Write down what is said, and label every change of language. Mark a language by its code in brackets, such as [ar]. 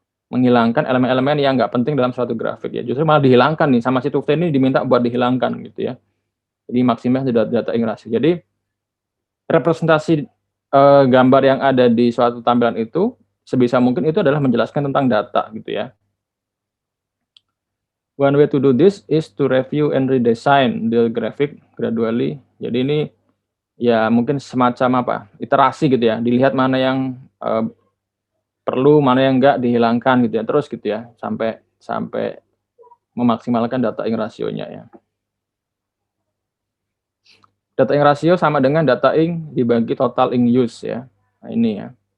[id] Menghilangkan elemen-elemen yang nggak penting dalam suatu grafik ya, justru malah dihilangkan nih sama si Tufte ini diminta buat dihilangkan gitu ya. Jadi maksimal data in ratio. Jadi representasi, gambar yang ada di suatu tampilan itu sebisa mungkin itu adalah menjelaskan tentang data gitu ya. [en] One way to do this is to review and redesign the graphic gradually. [id] Jadi ini ya mungkin semacam apa, iterasi gitu ya, dilihat mana yang, perlu, mana yang enggak dihilangkan gitu ya, terus gitu ya, sampai sampai memaksimalkan data in ratio-nya ya. Data in ratio sama dengan data in dibagi total in use ya. Nah ini ya.